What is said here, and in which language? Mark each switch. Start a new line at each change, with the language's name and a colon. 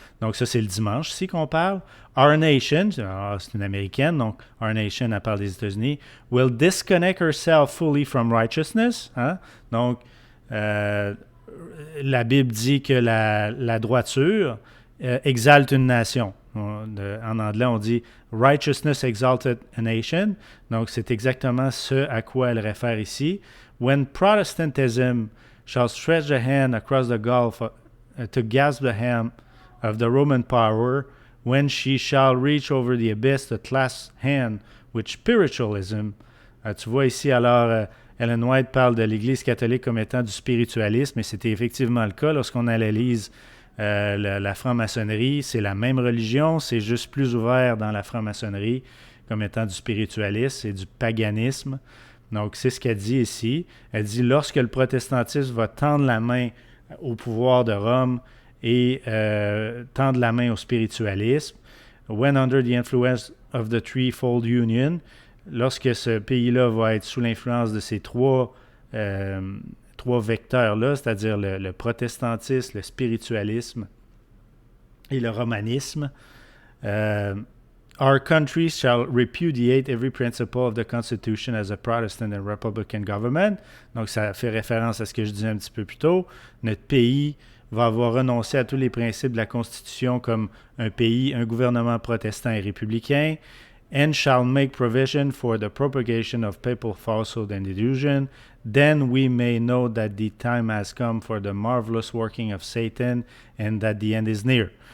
French: Donc, ça, c'est le dimanche ici qu'on parle.
English: Our nation,
French: c'est une américaine, donc Our nation, elle parle des États-Unis,
English: will disconnect herself fully from righteousness.
French: Hein? Donc, la Bible dit que la droiture exalte une nation. En anglais, on dit
English: righteousness exalted a nation.
French: Donc, c'est exactement ce à quoi elle réfère ici.
English: When Protestantism shall stretch the hand across the gulf to grasp the hand of the Roman power, when she shall reach over the abyss to clasp hand with spiritualism.
French: Tu vois ici, alors, Ellen White parle de l'Église catholique comme étant du spiritualisme, et c'était effectivement le cas lorsqu'on analyse la franc-maçonnerie. C'est la même religion, c'est juste plus ouvert dans la franc-maçonnerie comme étant du spiritualisme, c'est du paganisme. Donc, c'est ce qu'elle dit ici. Elle dit, lorsque le protestantisme va tendre la main au pouvoir de Rome, et tendre la main au spiritualisme.
English: When under the influence of the threefold union,
French: lorsque ce pays-là va être sous l'influence de ces trois vecteurs-là, c'est-à-dire le protestantisme, le spiritualisme et le romanisme,
English: our country shall repudiate every principle of the Constitution as a Protestant and Republican government.
French: Donc, ça fait référence à ce que je disais un petit peu plus tôt. Notre pays va avoir renoncé à tous les principes de la Constitution comme un pays, un gouvernement protestant et républicain.
English: and shall make provision for the propagation of papal falsehood and delusion. Then we may know that the time has come for the marvelous working of Satan and that the end is near.